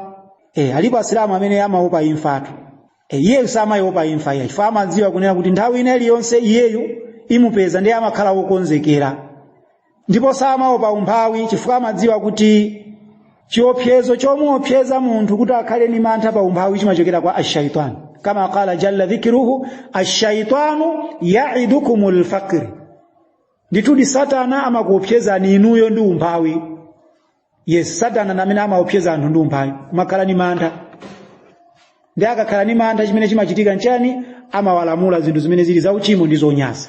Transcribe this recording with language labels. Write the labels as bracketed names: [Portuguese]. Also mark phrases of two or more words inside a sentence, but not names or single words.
[Nyanja] Alipo asilamu amene amaopa imfatu. Iyeyu samaopa imfa ya. Ifa amadziwa kunena kuti nthawi ina iliyonse iyeyu imupeza ndiye amakhala wokonzekera. Ndipo samaopa umphawi chifukwa amadziwa kuti chiopsezo chomuopseza munthu kuti akhale ni mantha pa umphawi chimachokera kwa ash-shaytan. [Arabic] كما قال جل ذكره الشيطان يعدكم الفقر. [Nyanja] Nditudi satana amakuopsezani inuyo ndi umphawi. Yes, satana namene amaopseza anthu ndi umphawi kumakhala ni mantha. Ndiye akakhala ni mantha chimene chimachitika nchani amawalamula zinthu zimene zili zauchimo ndi zonyasa.